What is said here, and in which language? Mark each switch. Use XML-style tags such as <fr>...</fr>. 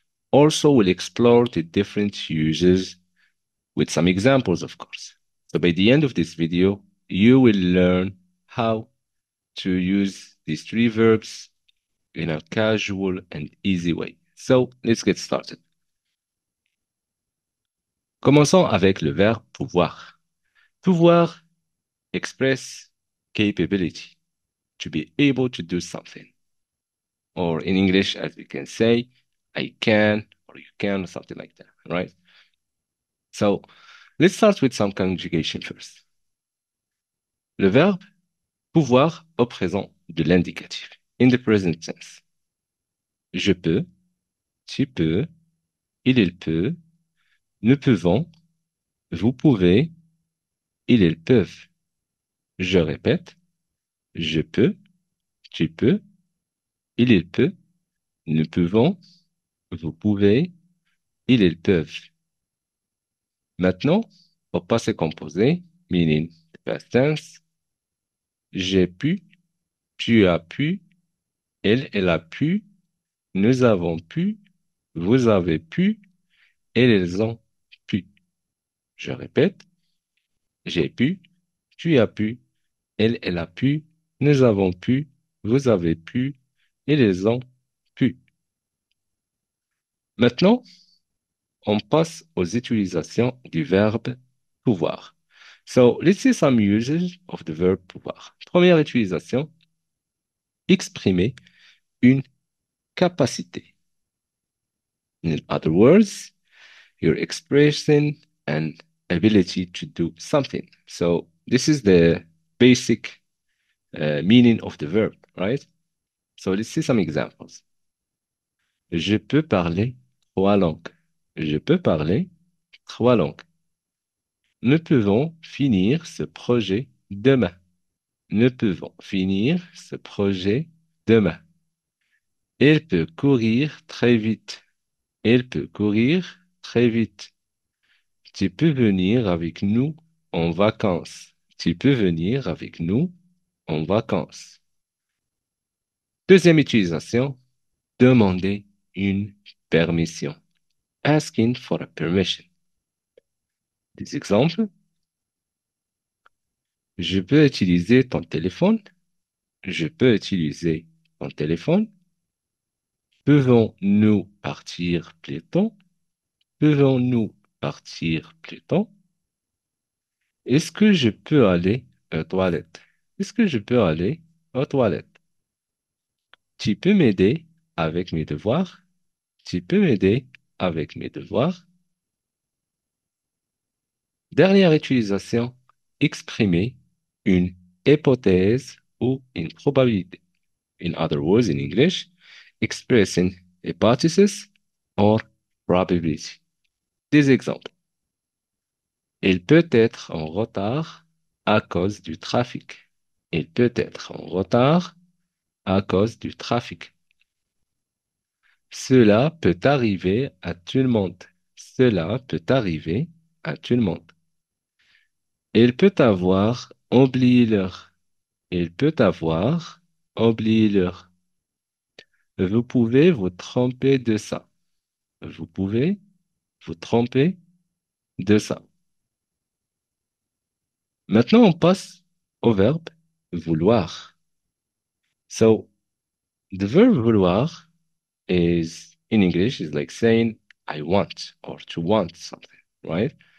<en>Also, we'll explore the different uses with some examples, of course. So by the end of this video, you will learn how to use these three verbs in a casual and easy way. So let's get started.</en> <fr>Commençons avec le verbe pouvoir.</fr> <en>Pouvoir express capability, to be able to do something. Or in English, as we can say, I can, or you can, or something like that, right? So let's start with some conjugation first.</en> <fr>Le verbe pouvoir au présent de l'indicatif.</fr> <en>In the present tense.</en> <fr>Je peux, tu peux, il peut, nous pouvons, vous pouvez, ils peuvent. Je répète, je peux, tu peux, il peut, nous pouvons, vous pouvez, ils peuvent. Maintenant, au passé composé,</fr> <en>meaning the past tense,</en> <fr>j'ai pu, tu as pu, elle a pu, nous avons pu, vous avez pu, elles ont pu. Je répète, j'ai pu, tu as pu, elle a pu, nous avons pu, vous avez pu, ils ont pu. Maintenant, on passe aux utilisations du verbe pouvoir.</fr> <en>So, let's see some uses of the verb pouvoir.</en> <fr>Première utilisation, exprimer une capacité.</fr> <en>In other words, you're expressing an ability to do something. So, this is the basic meaning of the verb, right? So let's see some examples.</en> <fr>Je peux parler trois langues. Je peux parler trois langues. Nous pouvons finir ce projet demain. Nous pouvons finir ce projet demain. Elle peut courir très vite. Elle peut courir très vite. Tu peux venir avec nous en vacances. Tu peux venir avec nous en vacances. Deuxième utilisation, demander une permission.</fr> <en>Asking for a permission.</en> <fr>Des exemples. Je peux utiliser ton téléphone. Je peux utiliser ton téléphone. Pouvons-nous partir plus tôt? Pouvons-nous partir plus tôt? Est-ce que je peux aller aux toilettes? Est-ce que je peux aller aux toilettes? Tu peux m'aider avec mes devoirs? Tu peux m'aider avec mes devoirs? Dernière utilisation, exprimer une hypothèse ou une probabilité.</fr> <en>In other words, in English, expressing hypothesis or probability.</en> <fr>Des exemples. Il peut être en retard à cause du trafic. Il peut être en retard à cause du trafic. Cela peut arriver à tout le monde. Cela peut arriver à tout le monde. Il peut avoir oublié l'heure. Il peut avoir oublié l'heure. Vous pouvez vous tromper de ça. Vous pouvez vous tromper de ça. Maintenant, on passe au verbe vouloir.</fr> <en>So, the verb vouloir is, in English, is like saying, I want, or to want something, right?</en>